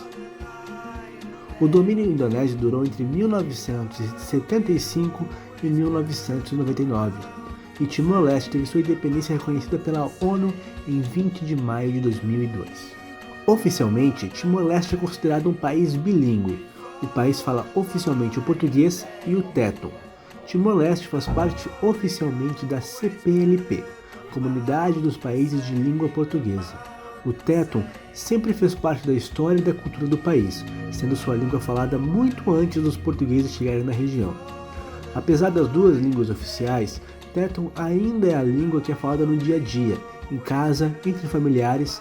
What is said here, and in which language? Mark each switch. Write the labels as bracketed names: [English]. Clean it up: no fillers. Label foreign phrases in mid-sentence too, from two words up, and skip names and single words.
[Portuguese] O domínio indonésio durou entre 1975 e 1999, e Timor-Leste teve sua independência reconhecida pela ONU em 20 de maio de 2002. Oficialmente, Timor-Leste é considerado um país bilíngue. O país fala oficialmente o português e o tetum. Timor-Leste faz parte oficialmente da CPLP, Comunidade dos Países de Língua Portuguesa. O tetum sempre fez parte da história e da cultura do país, sendo sua língua falada muito antes dos portugueses chegarem na região. Apesar das duas línguas oficiais, tetum ainda é a língua que é falada no dia a dia, em casa, entre familiares.